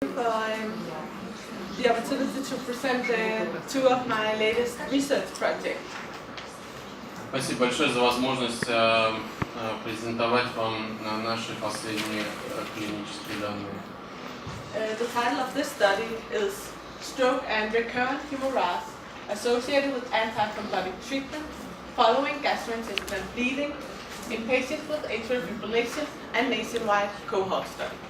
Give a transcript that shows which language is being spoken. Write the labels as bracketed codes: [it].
[en] for the opportunity to present two of my latest research projects. [ru] Спасибо большое за возможность презентовать вам наши последние клинические данные. [en] The title of this study is Stroke and Recurrent Hemorrhage Associated with Antithrombotic Treatment Following Gastrointestinal Bleeding in Patients with Atrial Fibrillation and Nationwide Cohort Study.